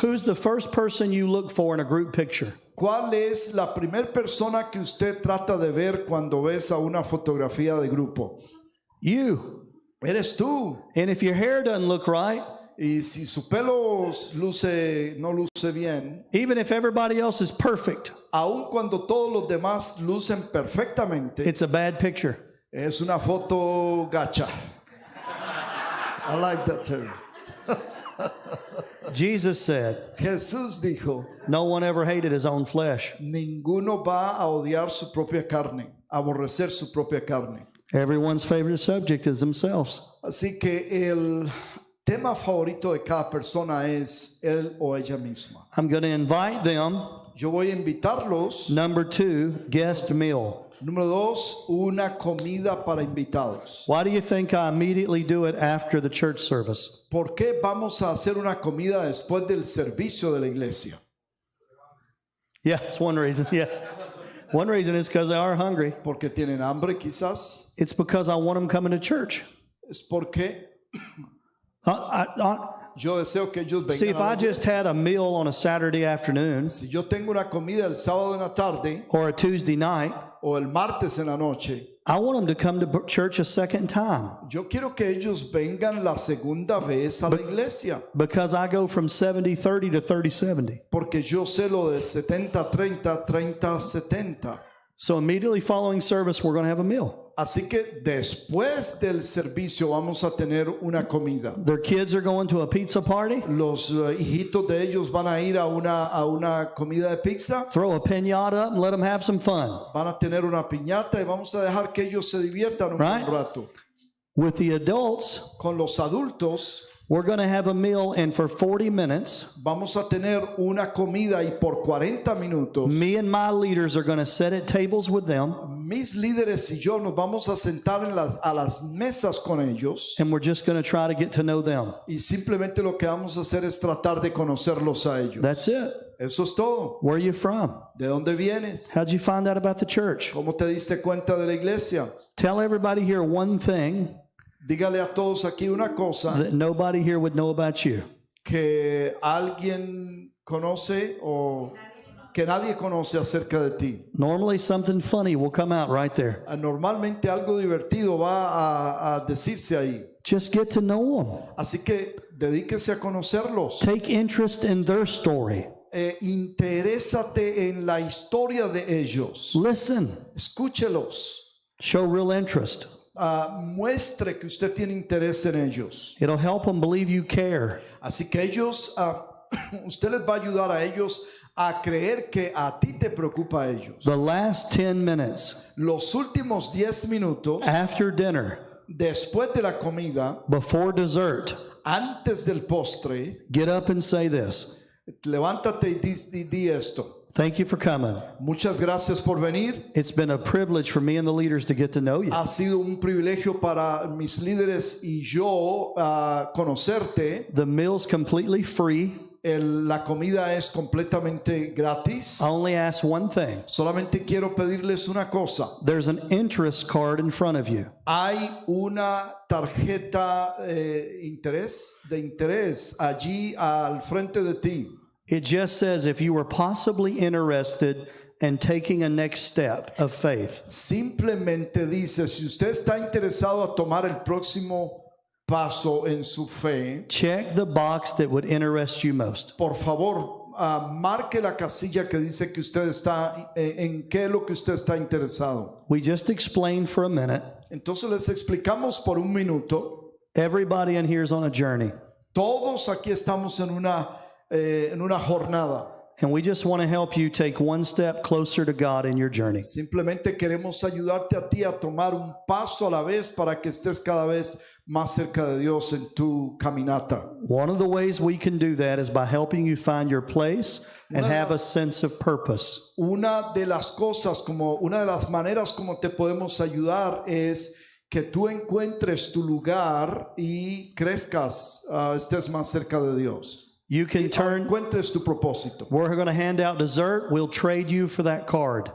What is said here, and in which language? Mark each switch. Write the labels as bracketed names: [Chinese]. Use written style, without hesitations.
[English] Who's the first person you look for in a group picture? [Spanish] ¿Cuál es la primera persona que usted trata de ver cuando ves a una fotografía de grupo? [English] You. [Spanish] Eres tú. [English] And if your hair doesn't look right, [Spanish] Y si su pelo no luce bien, [English] even if everybody else is perfect, [Spanish] aun cuando todos los demás lucen perfectamente, [English] it's a bad picture. [Spanish] es una foto gacha. [English] I like that term. Jesus said, [Spanish] Jesús dijo, [English] no one ever hated his own flesh. [Spanish] ninguno va a odiar su propia carne, aborrecer su propia carne. [English] Everyone's favorite subject is themselves. [Spanish] Así que el tema favorito de cada persona es él o ella misma. [English] I'm going to invite them. [Spanish] Yo voy a invitarlos. [English] Number 2, guest meal. [Spanish] Número 2, una comida para invitados. [English] Why do you think I immediately do it after the church service? [Spanish] ¿Por qué vamos a hacer una comida después del servicio de la iglesia? [English] Yeah, that's one reason. Yeah. One reason is because they are hungry. [Spanish] ¿Porque tienen hambre quizás? [English] It's because I want them coming to church. [Spanish] Es porque [English] I, [Spanish] yo deseo que ellos vengan [English] see, if [Spanish] a la [English] I just [Spanish] iglesia. [English] had a meal on a Saturday afternoon [Spanish] Si yo tengo una comida el sábado en la tarde [English] or a Tuesday night, [Spanish] o el martes en la noche, [English] I want them to come to church a second time [Spanish] yo quiero que ellos vengan la segunda vez a la iglesia. [English] because I go from 70-30 to 30-70. [Spanish] Porque yo sé lo de 70-30, 30-70. [English] So immediately following service, we're going to have a meal. [Spanish] Así que después del servicio vamos a tener una comida. [English] Their kids are going to a pizza party. [Spanish] Los hijitos de ellos van a ir a una comida de pizza. [English] Throw a piñata up and let them have some fun. [Spanish] Van a tener una piñata y vamos a dejar que ellos se diviertan un [English] Right. [Spanish] buen rato. [English] With the adults, [Spanish] Con los adultos [English] we're going to have a meal, and for 40 minutes, [Spanish] vamos a tener una comida y por 40 minutos [English] me and my leaders are going to sit at tables with them, [Spanish] mis líderes y yo nos vamos a sentar a las mesas con ellos [English] and we're just going to try to get to know them. [Spanish] y simplemente lo que vamos a hacer es tratar de conocerlos a ellos. [English] That's it. [Spanish] Eso es todo. [English] Where are you from? [Spanish] ¿De dónde vienes? [English] How'd you find out about the church? [Spanish] ¿Cómo te diste cuenta de la iglesia? [English] Tell everybody here one thing [Spanish] Dígale a todos aquí una cosa [English] that nobody here would know about you. [Spanish] que alguien conoce o que nadie conoce acerca de ti. [English] Normally something funny will come out right there. [Spanish] Normalmente algo divertido va a decirse ahí. [English] Just get to know them. [Spanish] Así que dedíquese a conocerlos. [English] Take interest in their story. [Spanish] Interésate en la historia de ellos. [English] Listen. [Spanish] Escúchelos. [English] Show real interest. [Spanish] Muestre que usted tiene interés en ellos. [English] It'll help them believe you care. [Spanish] Así que ellos, usted les va a ayudar a ellos a creer que a ti te preocupa a ellos. [English] The last 10 minutes [Spanish] Los últimos 10 minutos [English] after dinner, [Spanish] después de la comida, [English] before dessert, [Spanish] antes del postre, [English] get up and say this. [Spanish] levántate y di esto. [English] Thank you for coming. [Spanish] Muchas gracias por venir. [English] It's been a privilege for me and the leaders to get to know you. [Spanish] Ha sido un privilegio para mis líderes y yo conocerte. [English] The meal's completely free. [Spanish] La comida es completamente gratis. [English] I only ask one thing. [Spanish] Solamente quiero pedirles una cosa. [English] There's an interest card in front of you. [Spanish] Hay una tarjeta de interés allí al frente de ti. [English] It just says if you were possibly interested in taking a next step of faith. [Spanish] Simplemente dice, si usted está interesado a tomar el próximo paso en su fe, [English] Check the box that would interest you most. [Spanish] por favor, marque la casilla que dice que usted está, en qué es lo que usted está interesado. [English] We just explained for a minute. [Spanish] Entonces les explicamos por un minuto. [English] Everybody in here is on a journey. [Spanish] Todos aquí estamos en una jornada. [English] And we just want to help you take one step closer to God in your journey. [Spanish] Simplemente queremos ayudarte a ti a tomar un paso a la vez para que estés cada vez más cerca de Dios en tu caminata. [English] One of the ways we can do that is by helping you find your place and have a sense of purpose. [Spanish] Una de las maneras como te podemos ayudar es que tú encuentres tu lugar y crezcas, estés más cerca de Dios. [English] You can turn, [Spanish] Encuentres tu propósito. [English] we're going to hand out dessert. We'll trade you for that card.